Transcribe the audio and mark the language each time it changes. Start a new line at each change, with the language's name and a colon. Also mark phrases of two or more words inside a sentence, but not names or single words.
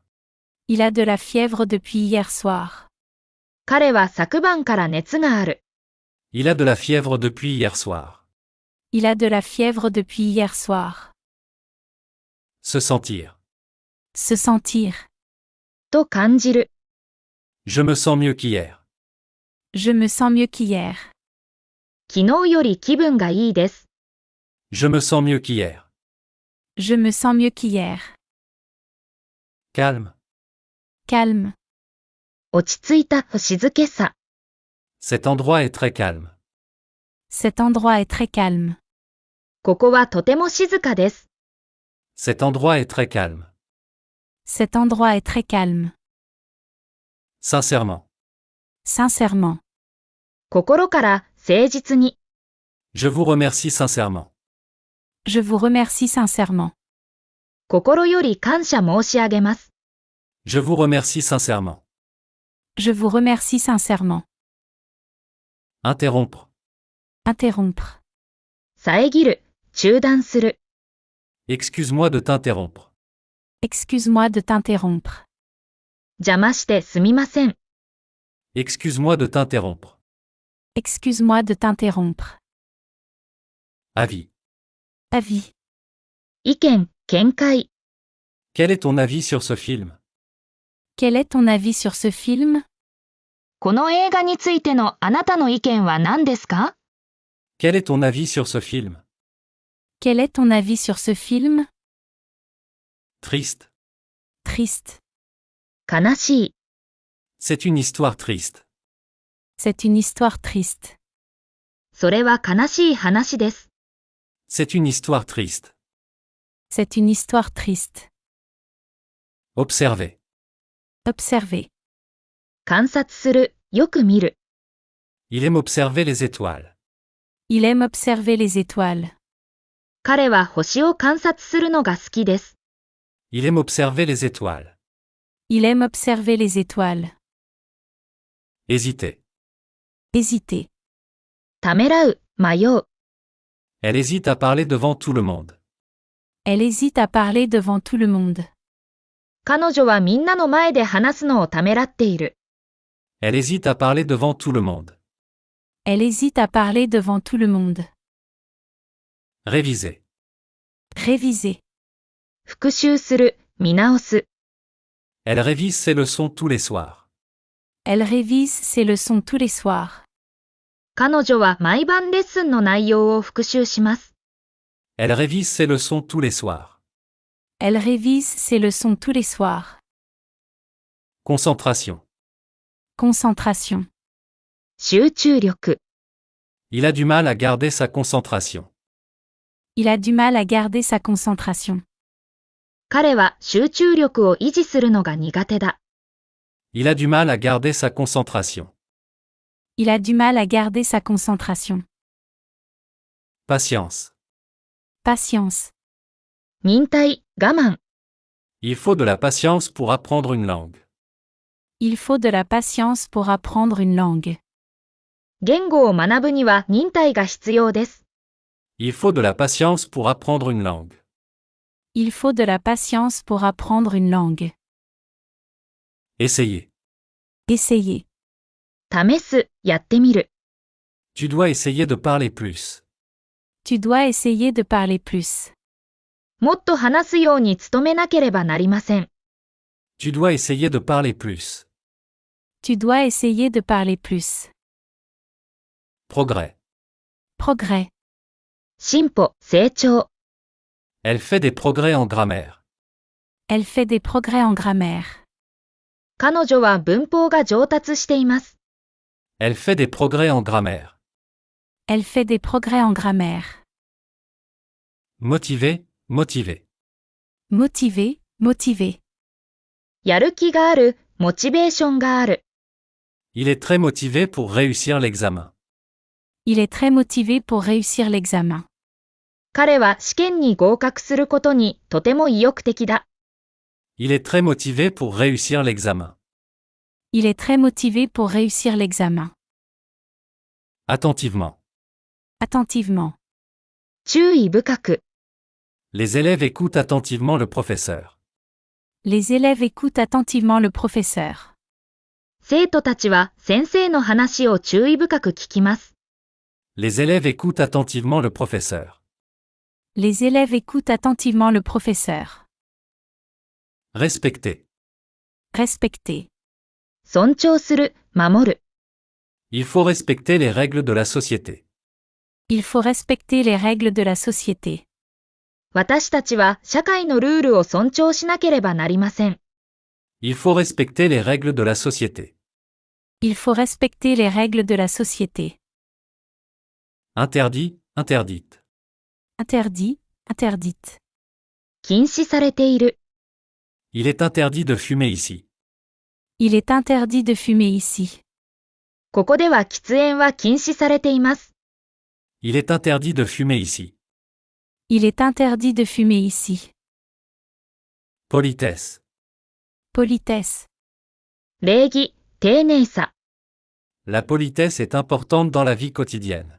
French: Il a de la fièvre depuis hier soir.
Japanese: 彼は昨晩から熱がある。
French: Il a de la fièvre depuis hier soir. Il a de la fièvre depuis hier soir. Se sentir. Se sentir.
Japanese: と感じる。
French: Je me sens mieux qu'hier. Je me sens mieux qu'hier.
Japanese: 昨日より気分がいいです。
French: Je me sens mieux qu'hier. Je me sens mieux qu'hier. Calme. Calme.
Japanese: 落ち着いた、静けさ。
French: Cet endroit est très calme. Cet endroit est très calme.
Japanese: ここはとても静かです。
French: Cet endroit est très calme. Cet endroit est très calme. Sincèrement. Sincèrement.
Japanese: 心から、誠実に。
French: Je vous remercie sincèrement. Je vous remercie sincèrement.
Japanese: 心より感謝申し上げます。
French: Je vous remercie sincèrement. Je vous remercie sincèrement. Interrompre. Interrompre.
Japanese: 遮る、中断する。
French: Excuse-moi de t'interrompre. Excuse-moi de t'interrompre.
Japanese: 邪魔してすみません。
French: Excuse-moi de t'interrompre. Excuse-moi de t'interrompre. Avis. Avis.
Japanese: 意見、見解。
French: Quel est ton avis sur ce film? Quel est ton avis sur ce film?
Japanese: この映画についてのあなたの意見は何ですか？
French: Quel est ton avis sur ce film? Quel est ton avis sur ce film? Triste. Triste.
Japanese: 悲しい。
French: C'est une histoire triste. C'est une histoire triste.
Japanese: それは悲しい話です。
French: C'est une histoire triste. C'est une histoire triste. Observer. Observer.
Japanese: 観察する、よく見る。
French: Il aime observer les étoiles. Il aime observer les étoiles.
Japanese: 彼は星を観察するのが好きです。
French: Il aime observer les étoiles. Il aime observer les étoiles. Hésiter. Hésiter.
Japanese: ためらう、迷う。
French: Elle hésite à parler devant tout le monde. Elle hésite à parler devant tout le monde.
Japanese: 彼女はみんなの前で話すのをためらっている。
French: Elle hésite à parler devant tout le monde. Elle hésite à parler devant tout le monde. Réviser. Réviser.
Japanese: 復習する、見直す。
French: Elle révise ses leçons tous les soirs. Elle révise ses leçons tous les soirs.
Japanese: 彼女は毎晩レッスンの内容を復習します。
French: Elle révise ses leçons tous les soirs. Elle révise ses leçons tous les soirs. Concentration. Concentration.
Japanese: 集中力。
French: Il a du mal à garder sa concentration. Il a du mal à garder sa concentration.
Japanese: 彼は集中力を維持するのが苦手だ。
French: Il a du mal à garder sa concentration. Il a du mal à garder sa concentration. Patience. Patience.
Japanese: 忍耐、我慢。
French: Il faut de la patience pour apprendre une langue. Il faut de la patience pour apprendre une langue.
Japanese: 言語を学ぶには忍耐が必要です。
French: Il faut de la patience pour apprendre une langue. Il faut de la patience pour apprendre une langue. Essayer. Essayez.
Japanese: 試す、やってみる。
French: Tu dois essayer de parler plus. Tu dois essayer de parler plus.
Japanese: もっと話すように努めなければなりません。
French: Tu dois essayer de parler plus. Tu dois essayer de parler plus. Progrès. Progrès.
Japanese: 進歩、成長。
French: Elle fait des progrès en grammaire. Elle fait des progrès en grammaire.
Japanese: 彼女は文法が上達しています。
French: Elle fait des progrès en grammaire. Elle fait des progrès en grammaire. Motiver, motiver. Motivé, motivé.
Japanese: やる気がある、モチベーションがある。
French: Il est très motivé pour réussir l'examen. Il est très motivé pour réussir l'examen.
Japanese: 彼は試験に合格することにとても意欲的だ。
French: Il est très motivé pour réussir l'examen. Il est très motivé pour réussir l'examen. Attentivement. Attentivement.
Japanese: 注意深く。
French: Les élèves écoutent attentivement le professeur. Les élèves écoutent attentivement le professeur.
Japanese: 生徒たちは先生の話を注意深く聞きます。
French: Les élèves écoutent attentivement le professeur. Les élèves écoutent attentivement le professeur. Respecter. Respecter.
Japanese: 尊重する、守る。
French: Il faut respecter les règles de la société. Il faut respecter les règles de la société.
Japanese: 私たちは社会のルールを尊重しなければなりません。
French: Il faut respecter les règles de la société. Il faut respecter les règles de la société. Interdit, interdite. Interdit, interdite.
Japanese: 禁止されている。
French: Il est interdit de fumer ici. Il est interdit de fumer ici.
Japanese: ここでは喫煙は禁止されています。
French: Il est interdit de fumer ici. Il est interdit de fumer ici. Politesse. Politesse.
Japanese: 礼儀、丁寧さ。
French: La politesse est importante dans la vie quotidienne.